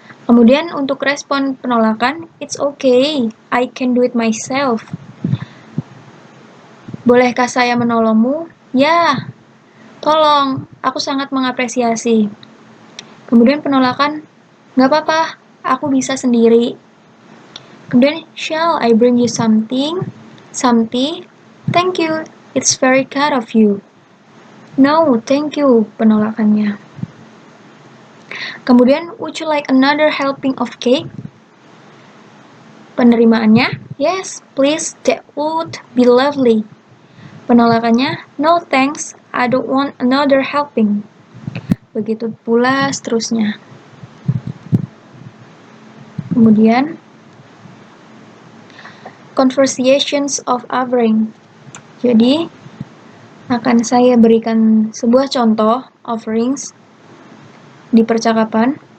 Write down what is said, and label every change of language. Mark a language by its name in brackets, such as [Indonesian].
[Indonesian] Kemudian untuk respon penolakan, [English] it's okay, I can do it myself. [Indonesian] Bolehkah saya menolongmu? Ya, tolong, aku sangat mengapresiasi. Kemudian penolakan, nggak apa-apa, aku bisa sendiri. [English] Kemudian, shall I bring you something? Some tea? Thank you, it's very kind of you. No, thank you, [Indonesian] penolakannya. [English] Kemudian, would you like another helping of cake? Penerimaannya, yes, please, that would be lovely. Penolakannya, no thanks, I don't want another helping. [Indonesian] Begitu pula seterusnya. [English] Kemudian, conversations of offering. [Indonesian] Jadi, akan saya berikan sebuah contoh offerings di percakapan.